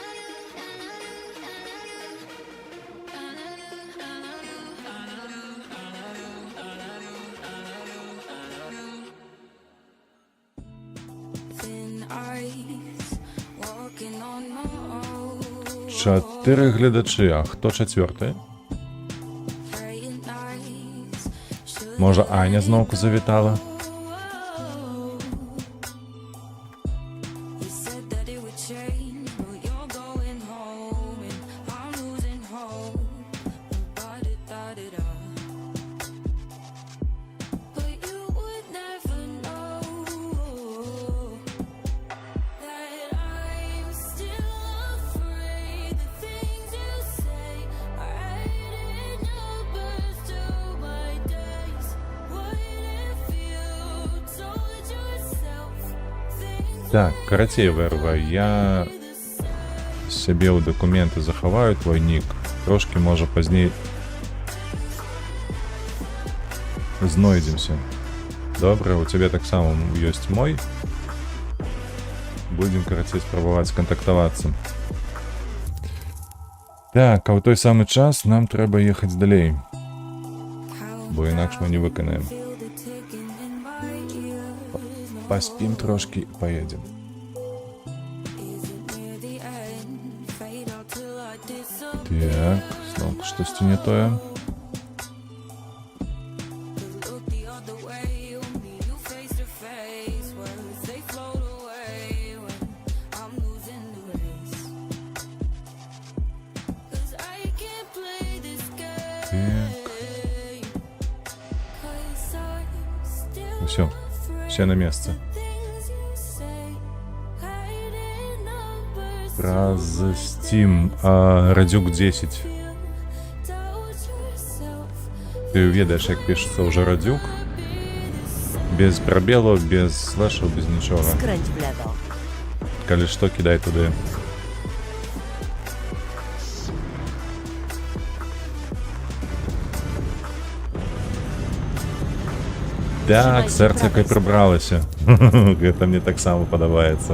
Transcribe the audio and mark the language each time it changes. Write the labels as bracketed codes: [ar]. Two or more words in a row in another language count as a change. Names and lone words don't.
[en] Thin ice, walking on my own. [be] 4 гледачы, а хто чацвёрты? [en] Praying nights, should [be] Можа, Аня зноўку завітала? [en] you said that it would change, but you're going home and I'm losing hope. Ba-da-da-da-da. But you would never know that I'm still afraid. The things you say are adding numbers to my days. What if you told yourself things [be] Так, карацей, Верва, я сябе ў дакументы захаваю твой нік. Трошкі, можа, пазней знойдземся. Добра, у цябе таксама ёсць мой. Будзем, карацей, спрабаваць скантактавацца. Так, а ў той самы час нам трэба ехаць далей, бо інакш мы не выканаем. [en] feel the ticking in my ears? [be] Паспім трошкі і паедзем. [en] Is it near the end? Fade out till I disappear. [be] Так, зноў штосьці не тое. [en] Look the other way, you meet you face to face. Words they float away when I'm losing the race. 'Cause I can't play this game. 'Cause I'm still [be] Усё, все на месцы. [en] things you say. Hiding numbers [be] Праз Steam, Радзюк 10. [en] doubt yourself. [be] Ты ведаеш, як пішацца ўжо Радзюк? Без прабелаў, без слэшаў, без нічога. [pl] Skręć w lewo. [be] Калі што, кідай туды. Так, сэрца як і прыбралася. Гэта мне таксама падабаецца.